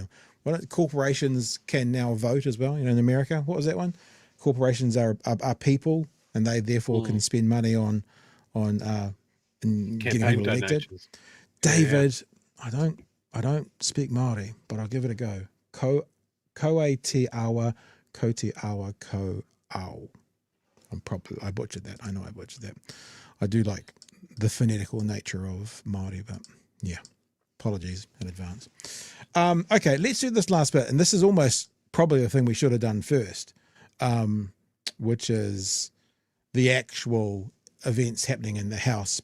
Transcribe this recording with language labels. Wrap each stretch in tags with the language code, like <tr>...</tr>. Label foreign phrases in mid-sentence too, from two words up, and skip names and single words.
<en>Well, corporations can now vote as well. You know, in America, what was that one? Corporations are people, and they therefore can spend money on getting people elected. David, yeah. I don't speak Māori, but I'll give it a go.</en> <mi>Koe te awa, ko te awa, ko au.</mi> <en>I butchered that. I know I butchered that. I do like the phonetical nature of Māori, but yeah. Apologies in advance. Okay, let's do this last bit. And this is almost probably the thing we should have done first, which is the actual events happening in the House.</en>